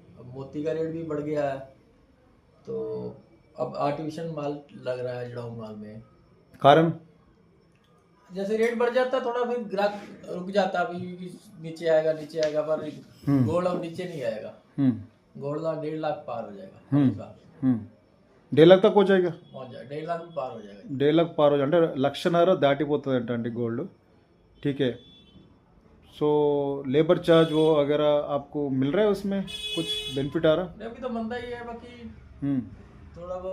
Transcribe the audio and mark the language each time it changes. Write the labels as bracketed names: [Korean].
[Hindi] अब मोती का रेट भी बढ़ गया है, तो अब आर्टिफिशियल माल लग रहा है जड़ाऊ माल में। कारण जैसे रेट बढ़ जाता है थोड़ा, फिर ग्राहक रुक जाता है, अभी नीचे आएगा पर गोल्ड अब नीचे नहीं आएगा। गोल्ड 1.5 लाख पार हो जाएगा। 1.5 लाख तक हो जाएगा. पहुंच जाएगा, 1.5 लाख भी पार हो जाएगा। 1.5 लाख पार हो जाए [Telugu] అంటే 1,00,000 దాటిపోతుంది అండి గోల్డ్. [Hindi] ठीक है. सो लेबर चार्ज वो अगर आपको मिल रहा है उसमें कुछ बेनिफिट आ रहा है? अभी तो मंदा ही है, बाकी थोड़ा बहुत